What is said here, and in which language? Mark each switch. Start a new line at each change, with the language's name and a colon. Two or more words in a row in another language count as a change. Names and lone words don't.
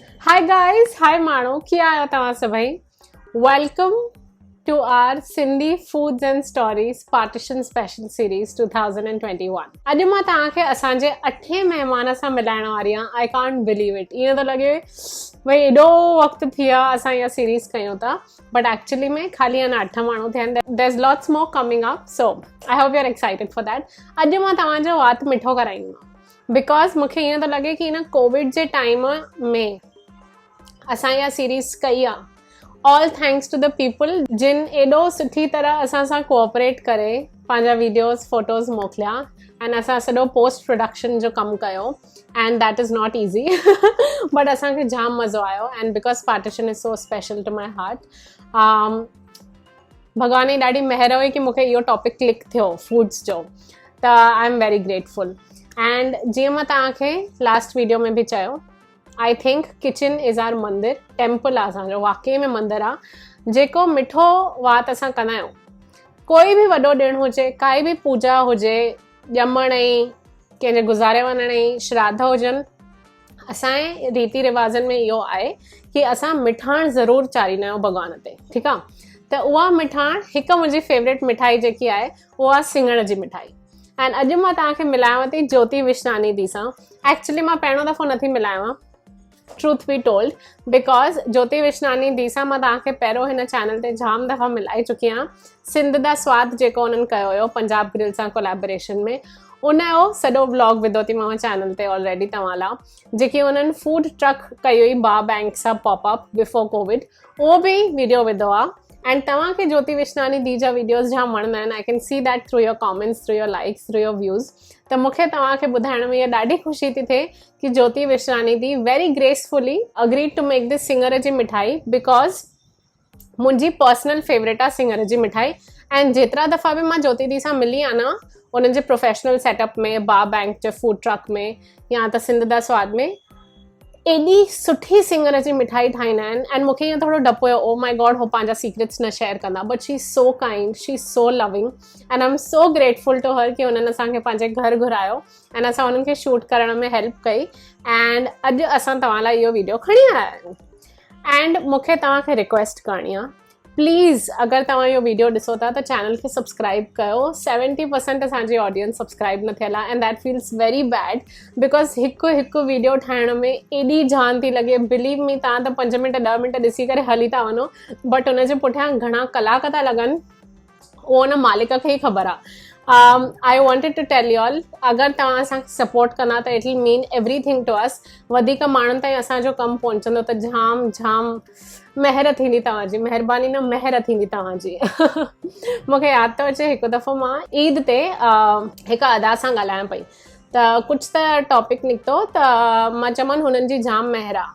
English: Hi guys, hi
Sindhi: माण्हू, कीअं आहियो तव्हां सभई?
English: Welcome to our Sindhi Foods and Stories Partition Special Series 2021.
Sindhi: अॼु मां तव्हांखे असांजे 8 महिमान सां मिलाइण वारी आहियां.
English: I can't believe it.
Sindhi: ईअं थो लॻे भई एॾो वक़्तु थी वियो असां इहा सीरीज़ कयूं था,
English: but actually
Sindhi: में ख़ाली अञा 8 माण्हू थिया आहिनि.
English: There's lots more coming up, so I hope you're excited for that.
Sindhi: अॼु मां तव्हांजो वात मिठो कराईंदमि बिकॉज़ मूंखे ईअं थो लॻे कि हिन कोविड जे टाइम में असां इहा सीरीज़ कई आहे
English: all thanks to the people
Sindhi: जिन एॾो सुठी तरह असां सां कोऑपरेट करे पंहिंजा
English: videos photos
Sindhi: मोकिलिया एंड असां सॼो
English: post production
Sindhi: जो कमु कयो
English: and that is not easy but
Sindhi: असांखे जाम मज़ो आयो
English: and because partition is so special to my heart.
Sindhi: भॻवान जी ॾाढी महिर हुई कि मूंखे इहो
English: topic click
Sindhi: थियो फूड्स जो, त
English: I am very grateful.
Sindhi: एंड जीअं मां तव्हांखे
English: last video
Sindhi: में बि चयो,
English: I think kitchen is our
Sindhi: मंदिर, टेम्पल आहे असांजो, वाकई में मंदिर आहे. जेको मिठो वात असां कंदा आहियूं, कोई बि वॾो ॾिणु हुजे, काई बि पूजा हुजे, ॼमण जी, कंहिंजे गुज़ारे वञण जी, श्राद्ध हुजनि, असांजे रीति रिवाज़नि में इहो आहे कि असां मिठाण ज़रूरु चाढ़ींदा आहियूं भॻवान ते, ठीकु आहे. त उहा मिठाण, हिकु मुंहिंजी फेवरेट मिठाई जेकी आहे उहा आहे सिङर जी मिठाई. एंड अॼु मां तव्हांखे मिलायांव थी ज्योति विशनानी दी सां. एक्चुअली मां पहिरियों दफ़ो नथी मिलायांव,
English: truth be told,
Sindhi: बिकॉज ज्योति विशनानी दी सां मां तव्हांखे पहिरियों हिन चैनल ते जाम दफ़ा मिलाए चुकी आहियां. सिंध दा स्वाद जेको उन्हनि कयो हुयो पंजाब ग्रिल सां कोलैबोरेशन में, उनजो सॼो व्लॉग विधो थी मां चैनल ते ऑलरेडी तव्हां लाइ. जेकी उन्हनि
English: food truck
Sindhi: कई हुई बा बैंक सां
English: popup before covid,
Sindhi: उहो बि वीडियो विधो आहे. एंड तव्हांखे ज्योति विशनानी दी जा वीडियोज़ जाम वणंदा आहिनि.
English: I can see that through your comments, through your likes, through your views.
Sindhi: त मूंखे तव्हांखे ॿुधाइण में इहा ॾाढी ख़ुशी थी थिए कि ज्योति विशनानी दी
English: very gracefully agreed to make this
Sindhi: सिङर जी मिठाई बिकॉज मुंहिंजी
English: personal favourite
Sindhi: आहे सिङर जी मिठाई. एंड जेतिरा दफ़ा बि मां ज्योति दी सां मिली आहे न, उन्हनि जे
English: professional setup
Sindhi: में, बा बैंक जे
English: food truck
Sindhi: में या त सिंध दा स्वाद में, एॾी सुठी सिङर जी मिठाई ठाहींदा आहिनि. एंड मूंखे ईअं थोरो डपु हुयो,
English: oh my god,
Sindhi: हो पंहिंजा सीक्रेट्स न शेयर कंदा,
English: But she is so kind, she is so loving and I am so grateful to her
Sindhi: कि हुननि असांखे पंहिंजे घर घुरायो एंड असां हुननि खे शूट करण में हेल्प कई. एंड अॼु असां तव्हां लाइ इहो वीडियो खणी आया आहियूं. एंड मूंखे तव्हांखे रिक्वेस्ट करणी आहे, प्लीज़ अगरि तव्हां इहो वीडियो ॾिसो था त चैनल खे सब्सक्राइब कयो. 70% असांजी ऑडियंस सब्सक्राइब न थियल आहे
English: and that feels very bad because
Sindhi: हिकु वीडियो ठाहिण में एॾी जान थी लॻे.
English: believe me,
Sindhi: तव्हां त 5 मिंट 10 मिंट ॾिसी करे हली था वञो, बट हुनजे पुठियां घणा कलाक था लॻनि उहो हुन मालिक खे ई ख़बर आहे.
English: I wanted to tell you all,
Sindhi: अगरि तव्हां असांखे सपोर्ट कंदा त
English: it will mean everything to us.
Sindhi: वधीक माण्हुनि ताईं असांजो कमु पहुचंदो त जाम जाम महिर थींदी तव्हांजी, महिरबानी न महर थींदी तव्हांजी. मूंखे यादि थो अचे, हिकु दफ़ो मां ईद ते हिकु अदा सां ॻाल्हायां पई, त कुझु त टॉपिक निकितो त मां चवनि हुननि जी जाम महर आहे.